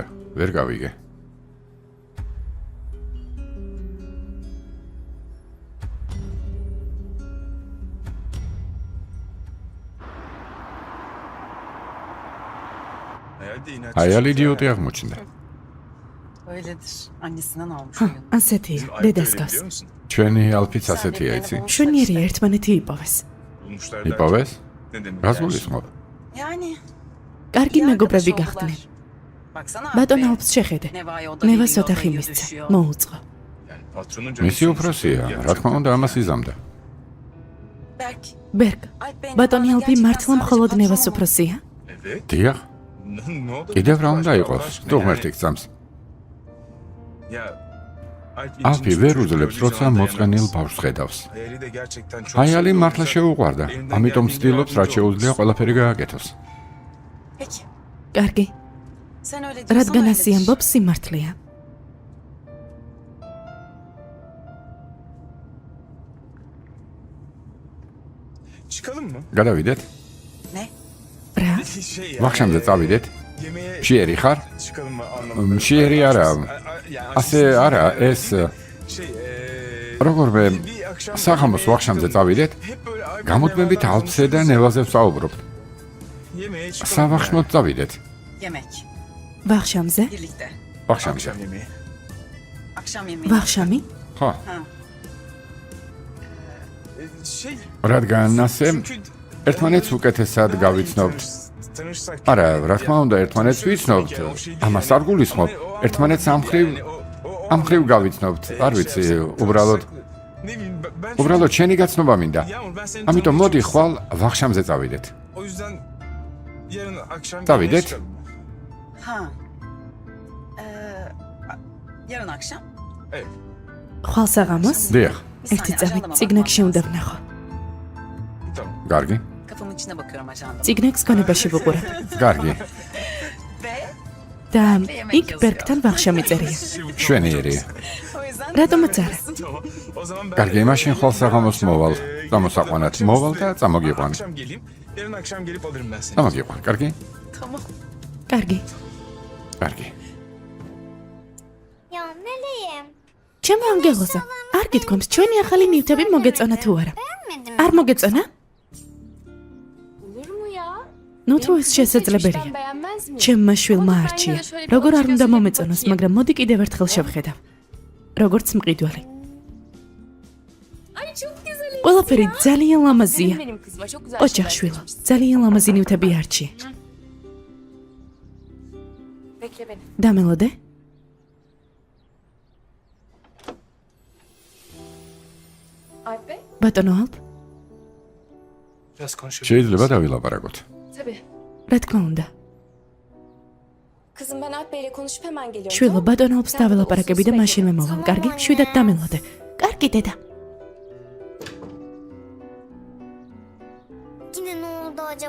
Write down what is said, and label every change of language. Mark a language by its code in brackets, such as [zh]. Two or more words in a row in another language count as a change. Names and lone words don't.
[ka] ვერ გავიგე. აიალი იდიოტი აღმოჩნდა. [tr] Öyledir. Annesinden almış [ka] ჰა, [tr] oyunu. [ka] ასეთია, დედას გავს. ჩვენი ალფიც ასეთია, იცი? შვენიერი ერთმანეთი იპოვეს. იპოვეს? რას გულისხმობ? [tr] Yani. [ka] კარგი მეგობრები გახდნენ. [tr] Baksana. [ka] ბატონ ალფს შეხედე. [tr] Neva'ya o da [ka] ნევას [tr] geliyor, o da [ka] ოთახი [tr] geliyor, [ka] მისცა. [tr] düşüyor. [ka] მოუწყო. მისი უფროსია, რა თქმა უნდა ამას იზამდა. Berk. ბერგ, [tr] Alp Bey, [ka] ბატონი [tr] Neva'nın [ka] ალფი [tr] gerçekten [ka] მართლა [tr] sadece [ka] მხოლოდ [tr] patronu [ka] ნევას [tr] mu? [ka] უფროსია? დიახ, [tr] Ne oldu? [ka] კიდევ რა უნდა იყოს? თუ ღმერთი გწამს. ალფი ვერ უძლებს, როცა მოწყენილ ბავშვს ხედავს. აიალი მართლა შეუყვარდა, ამიტომ ცდილობს რაც შეუძლია ყველაფერი გააკეთოს. [tr] Peki. [ka] კარგი. [tr] Sen öyle diyorsan [ka] რადგან [tr] öyledir. [ka] ასე ამბობს, სიმართლეა. [tr] Çıkalım mı? [ka] გადავიდეთ? [tr] Ne? [ka] რა? [tr] Şey ya. [ka] ვახშამზე წავიდეთ? [tr] Yemeğe [ka] მშიერი ხარ? [tr] çıkalım mı anlamında. [ka] მშიერი არა. [tr] Yani [ka] ასე არა, ეს [tr] şey [ka] როგორმე [tr] bir akşam [ka] საღამოს ვახშამზე წავიდეთ? [tr] hep böyle [ka] გამოდმებით ალფსე და ნევაზე ვსაუბრობთ. [tr] yemeğe çıkalım. [ka] სავახშმოდ წავიდეთ. [tr] Yemek. [ka] ვახშამზე? [tr] Birlikte. [ka] ვახშამზე. [tr] Akşam yemeği. Akşam yemeği. [ka] ვახშამი? ხო, [tr] Şey [ka] რადგან ასე [tr] çünkü [ka] ერთმანეთს უკეთესად გავიცნობთ. [tr] tanışsak. [ka] არა, რა თქმა უნდა, ერთმანეთს ვიცნობთ. ამას არ გულისხმობ. ერთმანეთს ამხრივ გავიცნობთ. არ ვიცი, უბრალოდ [tr] Ne bileyim ben [ka] უბრალოდ შენი გაცნობა მინდა. [tr] Yağmur ben seni [ka] ამიტომ [tr] tanıyorum. [ka] მოდი ხვალ ვახშამზე წავიდეთ. [tr] O yüzden yarın akşam Tabii, yemeğe det. çıkalım. Ha. Yarın akşam. [ka] ხვალ საღამოს? დიახ, ერთი წამით ციგნებში უნდა ვნახო. [tr] Tamam. [ka] კარგი. [tr] Kafamın içine bakıyorum ajandama. [ka] ციგნებს გონებაში ვუყურებ. კარგი. [tr] Ve [ka] და იქ ბერგთან ვახშამი წერია. შვენიერია. [tr] o yüzden [ka] რატომაც არა? [tr] Tamam. O zaman ben [ka] კარგი, მაშინ ხვალ საღამოს მოვალ. წამოსაყვანად მოვალ და წამოგიყვან. [tr] akşam geleyim. Yarın akşam gelip alırım ben seni. [ka] წამოგიყვან, კარგი? [tr] tamam. [ka] კარგი. კარგი. [tr] Ya nereye? [ka] ჩემო ანგელოზო, არ გითქვამს, ჩვენი ახალი ნივთები მოგეწონა თუ არა? არ მოგეწონა? [tr] Olur mu ya? [ka] ნუ თუ ეს შესაძლებელია. [tr] Hiçbir beğenmez mi? [ka] ჩემმა შვილმა არჩია. როგორ არ უნდა მომეწონოს, მაგრამ მოდი კიდევ ერთხელ შევხედავ. როგორც მყიდველი. [tr] Ay çok güzel. [ka] ყველაფერი ძალიან ლამაზია. [tr] Benim kızıma çok güzel [ka] ოჯახ [tr] şeyler [ka] შვილო, [tr] seçmişsin. [ka] ძალიან ლამაზი ნივთები არჩია. [tr] Bekle beni. [ka] დამელოდე? [tr] Alp Bey? [ka] ბატონო ალპ, [tr] Biraz konuşabilir [ka] შეიძლება დავილაპარაკოთ. [tr] Tabii. [ka] რა თქმა უნდა. [tr] Kızım ben Alp Bey'le konuşup hemen geliyorum. [ka] შვილო, [tr] tamam mı? [ka] ბატონო ალპს [tr] Sen burada [ka] დავილაპარაკები და [tr] otursun, [ka] მაშინვე [tr] bekle. [ka] მოვალ. [tr] Tamam, [ka] კარგი? [tr] bye. [ka] შვიდად დამელოდე. კარგი დედა. [tr] Yine ne oldu acaba?